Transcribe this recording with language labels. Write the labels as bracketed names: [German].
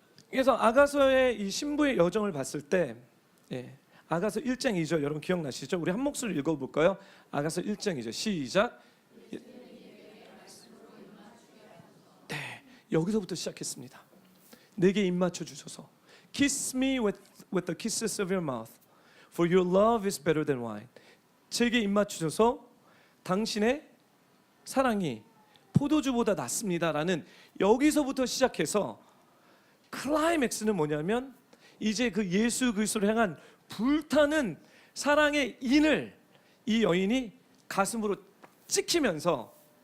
[Korean] 그래서 아가서의 이 신부의 여정을 봤을 때, 아가서 1장 2절 여러분 기억나시죠? 우리 한 목소리 읽어볼까요? 아가서 1장 2절 시작. 네, 여기서부터 시작했습니다. 내게 입 맞춰 주셔서 [English] Kiss me with the kisses of your mouth, for your love is better than wine. [Korean] 제게 입 맞추셔서 당신의 사랑이 포도주보다 낫습니다라는, 여기서부터 시작해서 클라이맥스는 뭐냐면 이제 그 예수 그리스도를 향한 불타는 사랑의 인을 이 여인이 가슴으로 찍히면서,